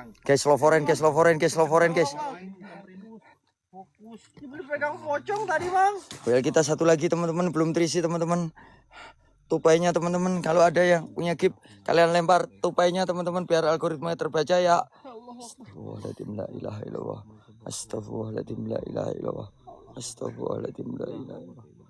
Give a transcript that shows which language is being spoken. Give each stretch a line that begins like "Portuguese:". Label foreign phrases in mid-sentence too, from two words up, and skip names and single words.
Indonesian: Guys, loforen, guys. Fokus. Kipli pegang pocong tadi, Bang. Well, kita satu lagi, teman-teman, belum terisi, teman-teman. Tupainya, teman-teman, kalau ada yang punya gift, kalian lempar tupainya, teman-teman, biar algoritma terbaca ya.
Arabic: Astagfirullahaladzim, لا إله إلا الله. أستغفر الله العظيم، لا إله إلا الله. أستغفر الله العظيم، لا إله إلا الله.